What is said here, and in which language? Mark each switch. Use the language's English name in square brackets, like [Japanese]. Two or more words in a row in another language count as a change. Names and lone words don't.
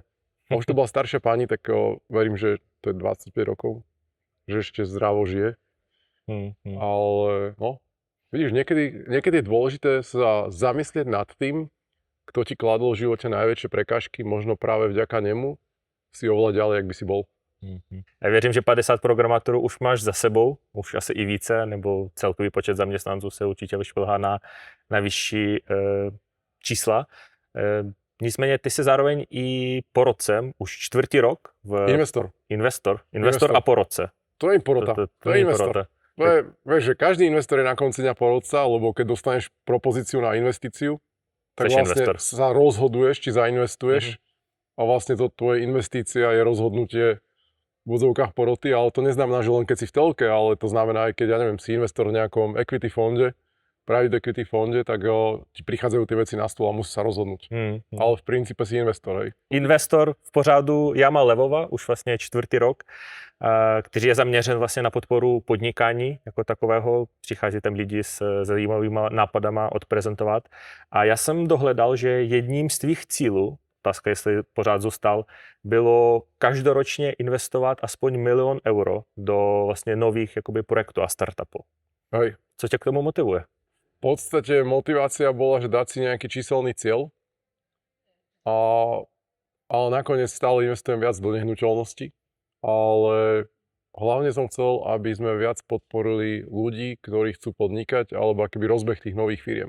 [Slovak] A už to bola staršia pani, tak verím, že to je 25 rokov. Že ešte zdravo žije. Ale no, vidíš, niekedy je dôležité sa zamyslieť nad tým, kto ti kladol v živote najväčšie prekážky, možno práve vďaka nemu si oveľa ďalej, jak by si bol. [Czech] Já věřím, že 50 programátorů už máš za sebou, už asi i více, nebo celkový počet zaměstnanců se určitě vyšplhá na vyšší čísla. Nicméně ty jsi zároveň i porodcem, už 4. rok v... Investor a porodce. To je porota. To je investor. [Slovak] Vieš, že každý investor je na konci dňa porodca, lebo keď dostaneš propozíciu na investíciu, tak vlastne sa rozhoduješ, či zainvestuješ a vlastne to tvoje investícia je rozhodnutie v úvodzovkách poroty, ale to neznamená, že len keď si v telke, ale to znamená aj keď, ja neviem, si investor v nejakom equity fonde, [English] private equity [Slovak] fonde, tak ti prichádzajú tie veci na stôl a musí sa rozhodnúť. Ale v princípe si investor, hej. [Czech] Investor v pořádu Jama Levova, už vlastně 4. rok, který je zaměřen vlastně na podporu podnikání jako takového. Přichází tam lidi s zajímavými nápadama odprezentovat. A já jsem dohledal, že jedním z tvých cílů, otázka, jestli pořád zůstal, bylo každoročně investovat aspoň 1 000 000 euro do vlastně nových jakoby projektů a startupů. [Slovak] Hej. [Czech] Co tě k tomu motivuje? [Slovak] V podstate motivácia bola, že dať si nejaký číselný cieľ, ale nakoniec stále investujem viac do nehnuteľnosti, ale hlavne som chcel, aby sme viac podporili ľudí, ktorí chcú podnikať, alebo akoby rozbeh tých nových firiem.